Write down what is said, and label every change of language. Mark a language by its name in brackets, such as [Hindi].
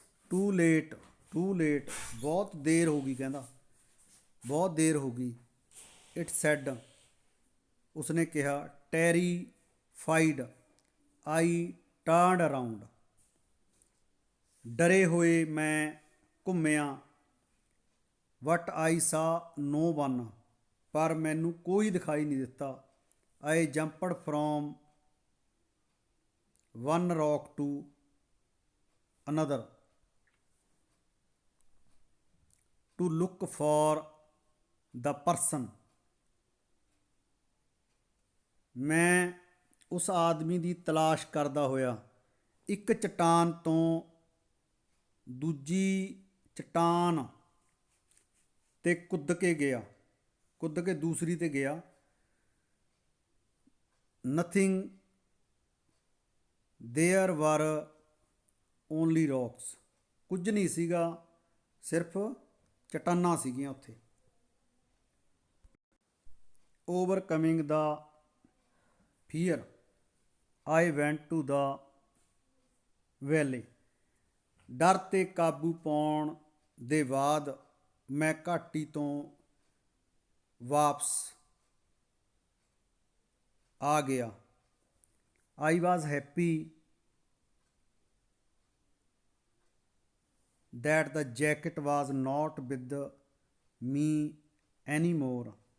[English] Too late, [Punjabi] ਬਹੁਤ ਦੇਰ ਹੋ ਗਈ, ਕਹਿੰਦਾ ਬਹੁਤ ਦੇਰ ਹੋ ਗਈ। [English] It said, [Punjabi] ਉਸਨੇ ਕਿਹਾ। [English] Terrified, I turned around. [Punjabi] ਡਰੇ ਹੋਏ ਮੈਂ ਘੁੰਮਿਆ। [English] But I saw no one. [Punjabi] ਪਰ ਮੈਨੂੰ ਕੋਈ ਦਿਖਾਈ ਨਹੀਂ ਦਿੱਤਾ। [English] I jumped from one rock to another to look for the person. [Punjabi] ਮੈਂ ਉਸ ਆਦਮੀ ਦੀ ਤਲਾਸ਼ ਕਰਦਾ ਹੋਇਆ ਇੱਕ ਚਟਾਨ ਤੋਂ ਦੂਜੀ ਚਟਾਨ 'ਤੇ ਕੁੱਦ ਕੇ ਦੂਸਰੀ 'ਤੇ ਗਿਆ। [English] Nothing there were only rocks. [Punjabi] ਕੁਝ ਨਹੀਂ ਸੀਗਾ, ਸਿਰਫ ਚਟਾਨਾਂ ਸੀਗੀਆਂ ਉੱਥੇ। [English] Overcoming the fear, I went to the valley. [Punjabi] ਡਰ 'ਤੇ ਕਾਬੂ ਪਾਉਣ ਦੇ ਬਾਅਦ ਮੈਂ ਘਾਟੀ ਤੋਂ ਵਾਪਸ ਆ ਗਿਆ। [English] I was happy that the jacket was not with me anymore.